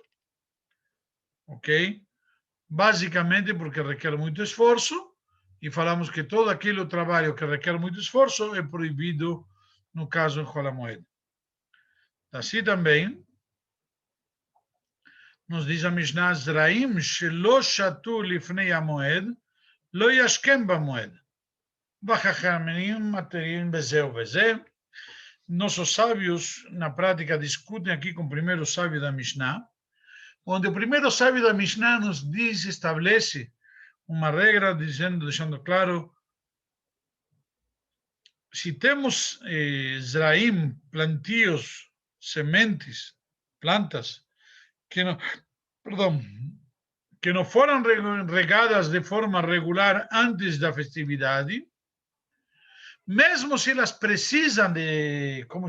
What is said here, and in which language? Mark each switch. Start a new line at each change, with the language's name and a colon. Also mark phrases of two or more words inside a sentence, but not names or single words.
Portuguese: Ok? Basicamente porque requer muito esforço, e falamos que todo aquele trabalho que requer muito esforço é proibido no caso em Chol HaMoed. Assim também, nos diz a Mishnah,
Hebrew: זרעים שלא שתו לפני המועד לא ישקם במועד. וחכמים מתירים בזו בזה.
Portuguese: Nossos sábios, na prática, discutem aqui com o primeiro sábio da Mishnah, onde o primeiro sábio da Mishnah nos diz, estabelece uma regra, deixando claro, se temos zraim, plantios, sementes, plantas, que não foram regadas de forma regular antes da festividade, mesmo se elas precisam de,